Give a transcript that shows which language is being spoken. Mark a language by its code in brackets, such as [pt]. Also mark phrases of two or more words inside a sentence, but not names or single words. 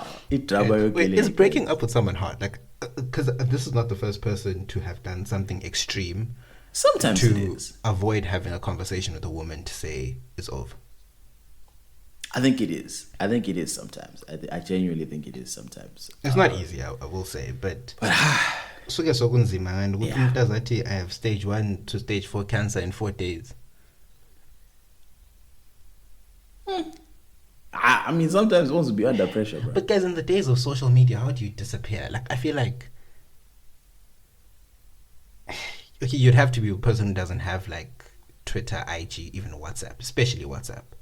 [en] Wait, is breaking up with someone hard? Like, because this is not the first person to have done something extreme. Sometimes it is. Avoid having a conversation with a woman to say it's over. I think it is. I think it is sometimes. I genuinely think it is sometimes. It's not easy, I will say, but [zu] suke sokunzima [en] and [zu] ukuthi umuntu azathi [en] I have stage 1 to stage 4 cancer in 4 days. I mean, sometimes it wants to be under pressure, bro. But guys, in the days of social media, how do you disappear? Like, I feel like okay, you'd have to be a person who doesn't have like Twitter, IG, even WhatsApp, especially WhatsApp.